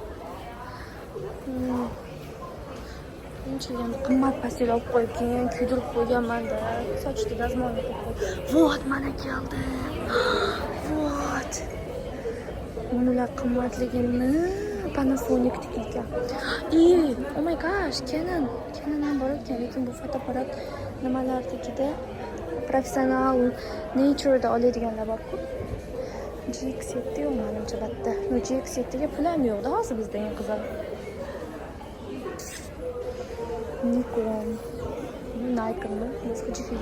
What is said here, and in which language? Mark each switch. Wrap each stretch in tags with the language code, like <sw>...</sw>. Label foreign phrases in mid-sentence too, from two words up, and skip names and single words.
<uz>Bunchagina qimmat pastel olib qo'yib, keyin kuydirib qo'yganman-da. Sochda dazmolni qo'yib qo'ydim. Vot, mana keldi. Vot. Ular qimmatligini Panasonic'niki ekan.</uz> <en>Oh my gosh,</en> <uz>Canon ham bor ekan, lekin bu fotoapparat nimalarnikida professional Nature'da oladiganlar bor-ku. GX7 yo'q menimcha bitta. No GX7ga pul ham yo'q-da hozir bizda eng qizig'i. Nikon, Nikonmi? Fujifilm.</uz>